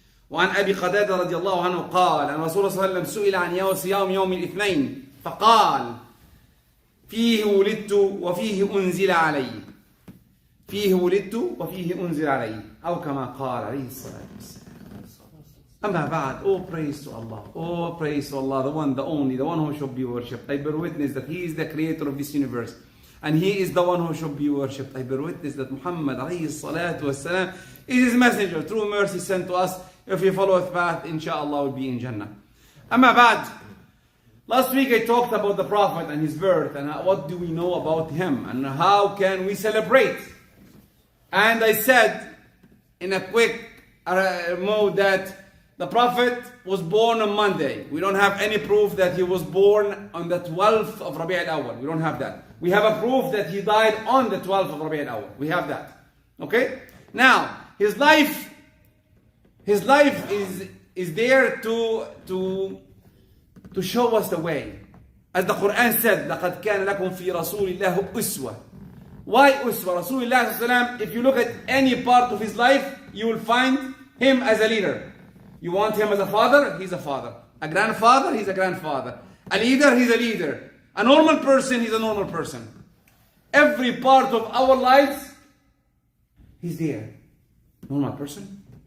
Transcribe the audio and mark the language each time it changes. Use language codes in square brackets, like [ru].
[ar] وعن أبي قتادة رضي الله عنه قال أن رسول الله صلى الله عليه وسلم سئل عن صيام يوم الاثنين فقال فيه ولدت وفيه أنزل علي فيه ولدت وفيه أنزل علي أو كما قال عليه الصلاة والسلام. أما بعد, [en] all praise to Allah, all praise to Allah, the one, the only, the one who should be worshipped. I bear witness that He is the creator of this universe and He is the one who should be worshipped. I bear witness that Muhammad alayhi salatu wasalam is His messenger, true mercy sent to us. If we follow His path, inshallah will be in Jannah. Amma ba'd, last week I talked about the Prophet and his birth and what do we know about him and how can we celebrate. And I said in a quick mode that the Prophet was born on Monday. We don't have any proof that he was born on the 12th of Rabi' al-Awwal. We don't have that. We have a proof that he died on the 12th of Rabi' al-Awwal. We have that. Okay? Now, his life is there to show us the way. As the Quran said, [ar] لَقَدْ كَانَ لَكُمْ فِي رَسُولِ اللَّهِ أُسْوَةٌ. [en] Why Uswa? Rasulullah, if you look at any part of his life, you will find him as a leader. You want him as a father? He's a father. A grandfather? He's a grandfather. A leader? He's a leader. A normal person? He's a normal person. Every part of our lives, he's there. Normal person?